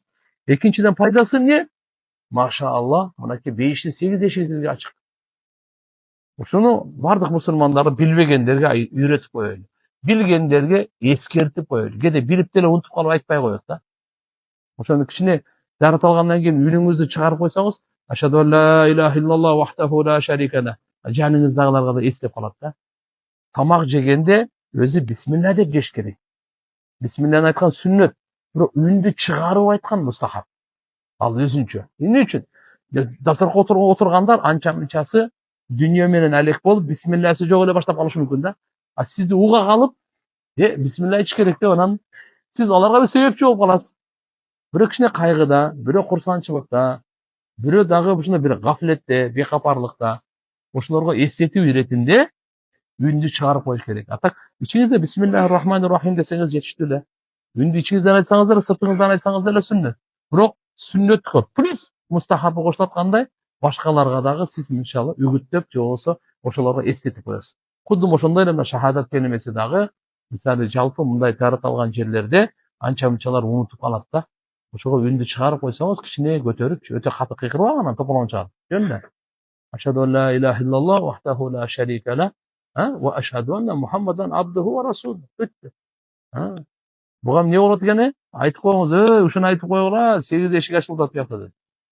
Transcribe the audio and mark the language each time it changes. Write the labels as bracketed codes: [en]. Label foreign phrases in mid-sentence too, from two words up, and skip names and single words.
[ky] Экинчиден пайдасы эмне? Машаалла, мынакей бейиштин 8 эшиги сизге ачык. Ушуну бардык мусулмандарды билбегендерге үйрөтүп коелу. Билгендерге эскертип коелу. Кээде билип деле унутуп калып айтпай коет да. Ошону кичине даарат алгандан кийин үнүңүздү чыгарып койсоңуз, [ar] أشهد أن لا إله إلا الله وحده لا شريك له. [ky] Жаныңыздагыларга да эстеп калат да. Тамак жегенде өзү бисмилла деп жеш керек. Бисмилланы айткан сүннөт, бирок үндү чыгарып айткан мустахаб. Ал өзүнчө. Эмне үчүн? Дасторконго отургандар анча-мынчасы дүйнө менен алек болуп, бисмилласы жок эле баштап калышы мүмкүн да. А сизди уга калып, бисмилла айтыш керек деп анан сиз аларга бир себепчи болуп каласыз. Бирөө кичине кайгыда, бирөө курсанчылыкта, бирөө дагы ушундай бир гафлетте, бекапарлыкта, ошолорго эстетүү иретинде үндү чыгарып коюш керек. А так ичиңизде [ar] بسم الله الرحمن الرحيم [ky] десеңиз жетиштүү эле. Үндү ичиңизден айтсаңыздар, сыртыңыздан айтсаңыз деле сүннөт. Бирок сүннөткө плюс мустахабы кошулат кандай? Башкаларга дагы сиз иншалла үгүттөп, же болбосо ошолорго эстетип коесуз. Кудум ошондой эле шахадат келимеси дагы, мисалы жалпы мындай даарат алган жерлерде анча-мынчалар унутуп калат да. Ошого үндү чыгарып койсоңуз, кичине көтөрүп, өтө каты кыйкырбап анан тополоң чыгарып. Жөн эле. [ar] أشهد أن لا إله إلا الله وحده لا شريك له وأشهد أن محمدا عبده ورسوله. [ky] Бүттү. Буга эмне болот экен? Айтып коюңуз, ушуну айтып койгула, 8 эшик ачылды деп жатат.